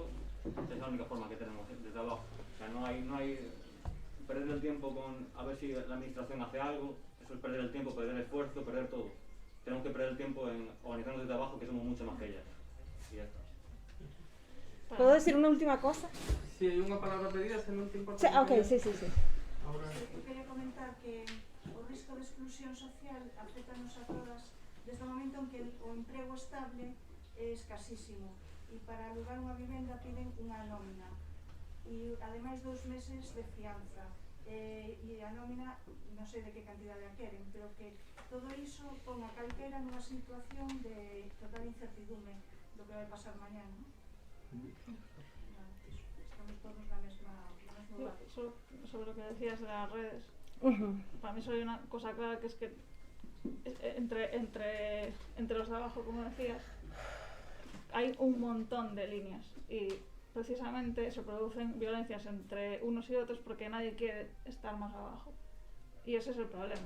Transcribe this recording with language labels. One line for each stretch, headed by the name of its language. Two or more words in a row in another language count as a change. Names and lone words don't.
Spanish: Es la única forma que tenemos desde abajo. O sea, no hay perder el tiempo con a ver si la administración hace algo, eso es perder el tiempo, perder el esfuerzo, perder todo. Tenemos que perder el tiempo en organizarnos desde abajo, que somos mucho más que ellas. Y ya está. ¿Puedo decir una última cosa? Si hay
Galician: unha palabra pedida, se non te importa.
Spanish: Sí, ok, sí. Ahora...
Galician: Eu quería comentar que o risco de exclusión social afectanos a todas desde o momento en que o emprego estable é escasísimo e para alugar unha vivenda piden unha nómina e ademais 2 meses de fianza e a nómina non sei de que cantidade a queren, pero que todo iso pon a calquera nunha situación de total incertidumbre do que vai pasar mañá, non? Estamos todos na mesma base.
Spanish: Sobre lo que decías de las redes, para mí solo hay una cosa clara, que es que entre los de abajo, como decías, hay un montón de líneas y precisamente se producen violencias entre unos y otros porque nadie quiere estar más abajo y ese es el problema.